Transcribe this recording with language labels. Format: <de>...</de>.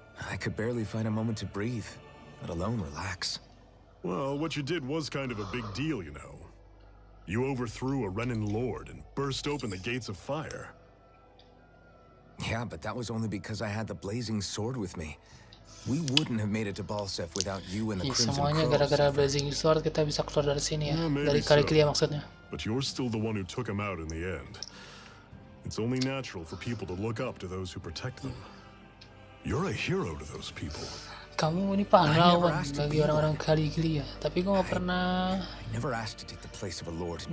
<en>I could barely find a moment to breathe, let alone relax. Well, what you did was kind of a big deal, you know. You overthrew a Renin lord and burst open the gates of fire. Yeah, but that was only because I had the blazing sword with me. We wouldn't have made it to Balsef without you and the Crimson</en> <id>Semuanya</id> <en>Crows.</en> <id>gara-gara Blazing Sword kita bisa keluar dari sini ya.</id> <en>Yeah, maybe</en> <id>Dari</id> <en>so.</en> <id>Caliglia maksudnya.</id> <en>But you're still the one who took him out in the end. It's only natural for people to look up to those who protect them. You're a hero to those people.</en> <id>Kamu ini pahlawan bagi orang-orang Caliglia. Tapi gue gak pernah</id> <en>I never asked to take the place of a lord in</en>